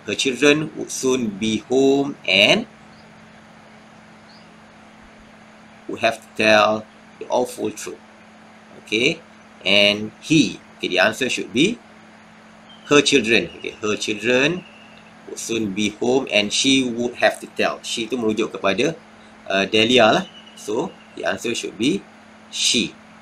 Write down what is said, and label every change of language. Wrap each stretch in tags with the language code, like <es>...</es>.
<en>Her children would soon be home and would have to tell the awful truth. Okay, and he. Okay, the answer should be her children. Okay, her children would soon be home and she would have to tell.</en> <ms>She tu merujuk kepada Delia lah.</ms> <en>So the answer should be she.</en>